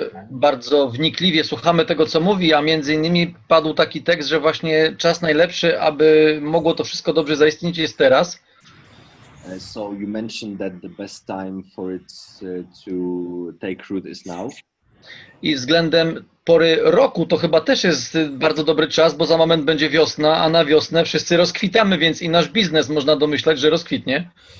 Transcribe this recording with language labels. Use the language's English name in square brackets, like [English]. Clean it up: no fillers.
[Polish] Bardzo wnikliwie słuchamy tego, co mówi, a między innymi padł taki tekst, że właśnie czas najlepszy, aby mogło to wszystko dobrze zaistnieć, jest teraz. [English] So you mentioned that the best time for it to take root is now. [Polish] I względem pory roku to chyba też jest bardzo dobry czas, bo za moment będzie wiosna, a na wiosnę wszyscy rozkwitamy, więc i nasz biznes można domyślać, że rozkwitnie.